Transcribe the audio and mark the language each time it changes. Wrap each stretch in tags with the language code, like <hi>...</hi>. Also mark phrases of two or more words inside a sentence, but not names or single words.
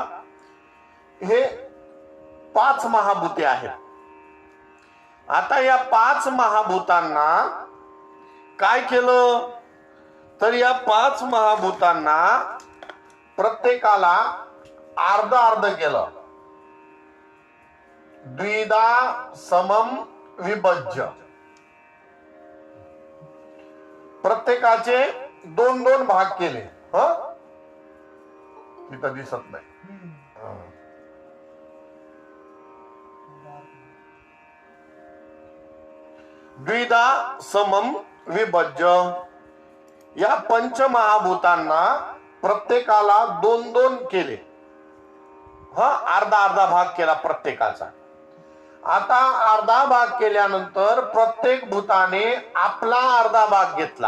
<mr>हे 5 महाभूते आहेत. आता या 5 महाभूतांना काय केलं? तर या 5 महाभूतांना प्रत्येकाला अर्ध अर्ध केलं.</mr> <sa>द्विधा समम विभज्य.</sa> <mr>प्रत्येकाचे 2-2 भाग केले. तिथं दिसत नाही.</mr> <sa>द्विधा समम विभज्य.</sa> <mr>या पंचमहाभूतांना प्रत्येकाला 2-2 केले. अर्धा अर्धा भाग केला प्रत्येकाचा. आता अर्धा भाग केल्यानंतर प्रत्येक भूताने आपला अर्धा भाग घेतला.</mr>